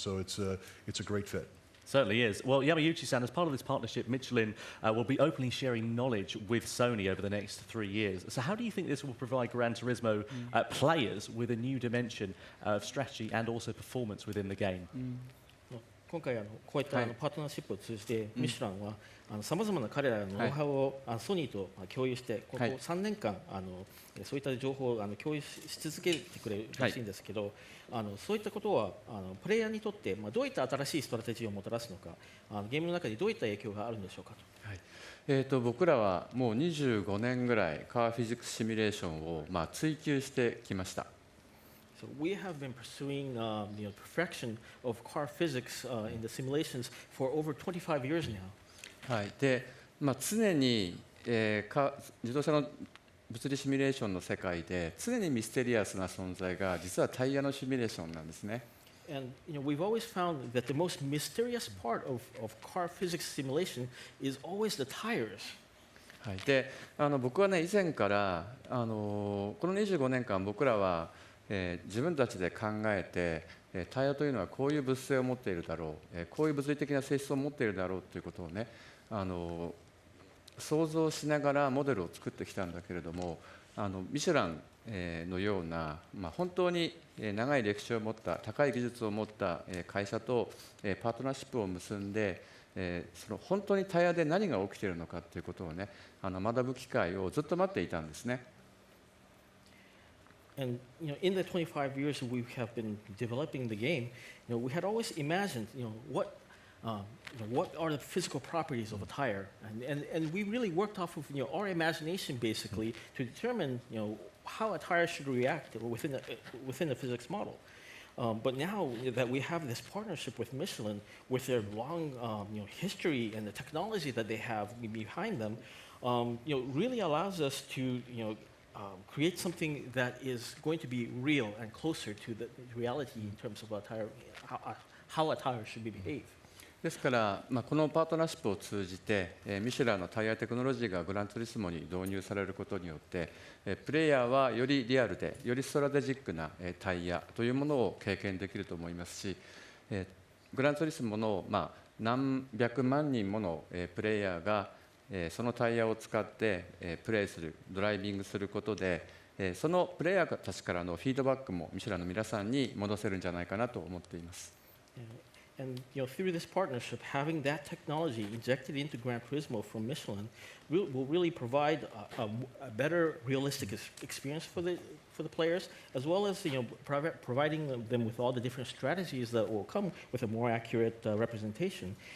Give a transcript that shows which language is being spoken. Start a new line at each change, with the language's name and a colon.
English: So it's a great fit. Certainly is. Well, Yamauchi-san, as part of this partnership, Michelin will be openly sharing knowledge with Sony over the next 3 years. So how do you think this will provide Gran Turismo players with a new dimension of strategy and also performance within the game?
Japanese: 今回こういったパートナーシップを通じて、ミシュランはさまざまな彼らのノウハウをソニーと共有して、ここ3年間そういった情報を共有し続けてくれるらしいんですけど、そういったことはプレイヤーにとってどういった新しいストラテジーをもたらすのか、ゲームの中にどういった影響があるんでしょうかと。僕らはもう25年ぐらいカーフィジックスシミュレーションを追求してきました。
English: So we have been pursuing the perfection of car physics in the simulations for over 25 years now.
Japanese: はい。で、常に、自動車の物理シミュレーションの世界で常にミステリアスな存在が実はタイヤのシミュレーションなんですね。
English: And we've always found that the most mysterious part of car physics simulation is always the tires.
Japanese: はい。で、僕はね以前からこの25年間僕らは自分たちで考えて、タイヤというのはこういう物性を持っているだろう、こういう物理的な性質を持っているだろうということをね、想像しながらモデルを作ってきたんだけれども、ミシュランのような、本当に長い歴史を持った高い技術を持った会社とパートナーシップを結んで、その本当にタイヤで何が起きているのかということをね、学ぶ機会をずっと待っていたんですね。
English: And in the 25 years we have been developing the game, we had always imagined, what are the physical properties of a tire, and we really worked off of our imagination basically to determine how a tire should react within the physics model. But now that we have this partnership with Michelin, with their long history and the technology that they have behind them, really allows us to create something that is going to be real and closer to the reality in terms of a tire, how a tire should behave.
Japanese: ですから、このパートナーシップを通じて、ミシュランのタイヤテクノロジーがグランツーリスモに導入されることによって、プレイヤーはよりリアルで、よりストラテジックなタイヤというものを経験できると思いますし、グランツーリスモの何百万人ものプレイヤーがそのタイヤを使ってプレイする、ドライビングすることで、そのプレイヤーたちからのフィードバックもミシュランの皆さんに戻せるんじゃないかなと思っています。
English: And through this partnership, having that technology injected into Gran Turismo from Michelin will really provide a better, realistic experience for the players, as well as providing them with all the different strategies that will come with a more accurate representation.